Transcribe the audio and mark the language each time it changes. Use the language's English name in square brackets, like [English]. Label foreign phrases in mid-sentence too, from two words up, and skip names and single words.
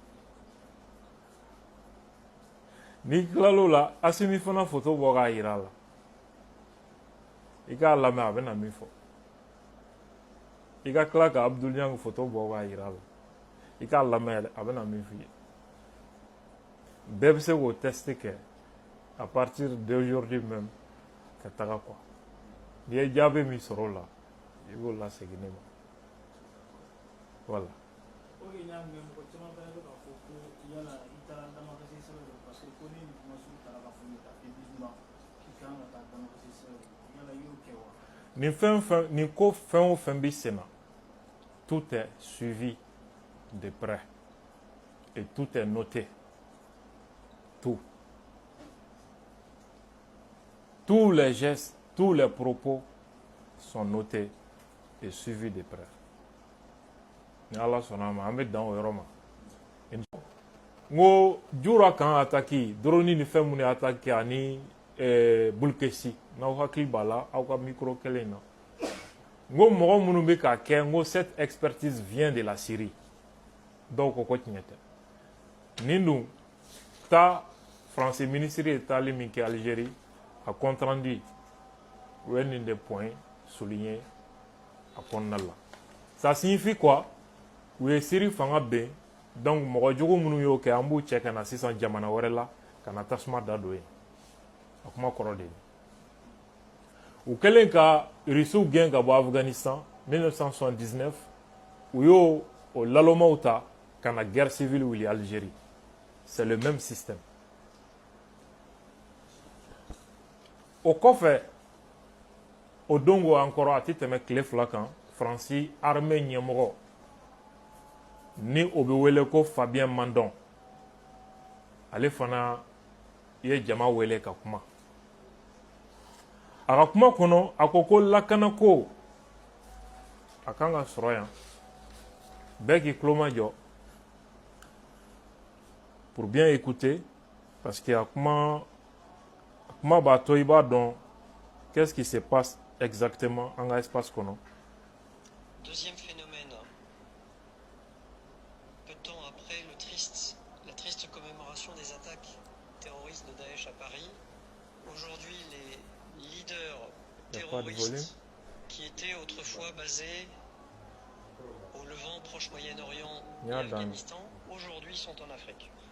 [Bambara] N'i tilal'o la Asimi fana photo bɔ k'a jira a la i k'a lamɛn a bɛ na min fɔ. I ka tila ka Abdul Niang photo bɔ k'a jira a la i k'a lamɛn a bɛ na min f'i ye. Bɛɛ bɛ se k'o test kɛ [French] à partir d'aujourd'hui même [Bambara] ka taga quoi. N'i ye jaabi min sɔrɔ o la i b'o lasegin ne ma. [French] Voilà. [Bambara] Nin ko fɛn o fɛn bɛ sen na [French] tout est suivi de près et tout est noté. Tout. Tous les gestes, tous les propos sont notés et suivis de près. [Bambara] Ni Ala sɔnna ma an bɛ dan o yɔrɔ ma. N ko Jura kan [French] attaque drone [Bambara] ni fɛn mun ye attaque ani Bulkesi n'aw hakili b'a la aw ka micro kelen na ngo mɔgɔ minnu bɛ k'a kɛ ngo cette [French] expertise vient de la Syrie [Bambara] dɔw ko ko tiɲɛ tɛ nin dun ta [French] français ministre [Bambara] ye taali min kɛ Algérie a compte rendu u ye nin de [French] point souligné [Bambara] a kɔnɔna la [French] ça signifie quoi [Bambara] u ye Syrie fanga ben donc mɔgɔ jugu minnu y'o kɛ an b'u cɛ ka na sisan jamana wɛrɛ la ka na tasuma da don yen a kuma kɔrɔ de ye u kɛlen ka Russiw gɛn ka bɔ Afghanistan 1979 u y'o o lalɔmaw ta ka na [French] guerre civile [Bambara] wuli Algérie [French] c'est le même système [Bambara] o kɔfɛ o dongo encore a tɛ tɛmɛ tile fila kan Faransi armée ɲɛmɔgɔ ni o bɛ wele ko Fabien Mandon ale fana ye jama wele ka kuma a ka kuma kɔnɔ a ko ko lakanako a kan ka sɔrɔ yan bɛɛ k'i tulo majɔ [French] pour bien écouter parce que [Bambara] a kuma b'a to i b'a dɔn [French] qu'est-ce qui se passe exactement [Bambara] en ka espace kɔnɔ. [French] Deuxième phénomène, peu de temps après la triste commémoration des attaques terroristes de Daesh à Paris, aujourd'hui les leaders terroristes qui étaient autrefois basés au Levant, Proche-Moyen-Orient et Afghanistan, aujourd'hui sont en Afrique.